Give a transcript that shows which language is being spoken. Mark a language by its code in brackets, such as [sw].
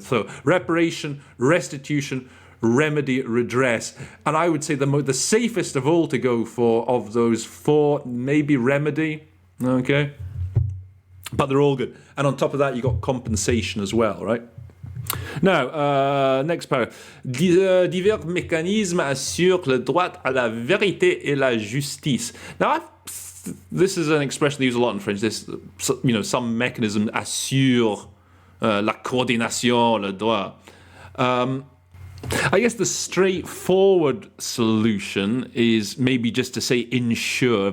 [en] So reparation, restitution, remedy, redress, and I would say the safest of all to go for of those four, maybe remedy. Okay, but they're all good. And on top of that, you got compensation as well, right? Now, next paragraph. [fr] Divers mécanismes assurent le droit à la vérité et la justice. [en] Now, this is an expression they use a lot in French. This, some mechanism [fr] assure la coordination, le droit. [en] I guess the straightforward solution is maybe just to say ensure.